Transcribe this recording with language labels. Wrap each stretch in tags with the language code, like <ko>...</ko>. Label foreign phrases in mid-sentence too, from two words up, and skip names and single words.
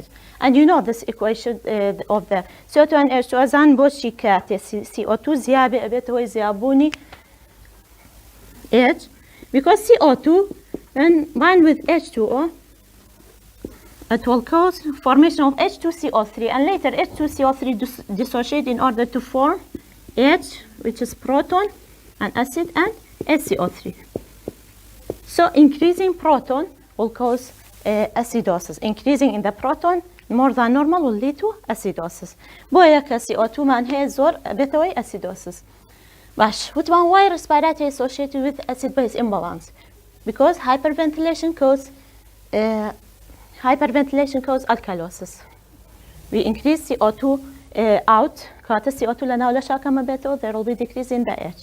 <en>And you know this equation of the CO2 and H2</en> <ckb>azan boshi kata CO2 ziyabe abeto ziyabuni H,</ckb> <en>because CO2 when combined with H2O, it will cause formation of H2CO3, and later H2CO3 dissociate in order to form H, which is proton and acid, and HCO3. So increasing proton will cause acidosis. Increasing in the proton more than normal will lead to acidosis.</en> <ckb>بۆیە کە CO2 مان هەیە زۆر بێتەوەی acidosis.</ckb> <en>Bash, why respiratory associated with acid-base imbalance? Because hyperventilation cause alkalosis. We increase CO2 out. CO2 there will be decrease in the H.</en>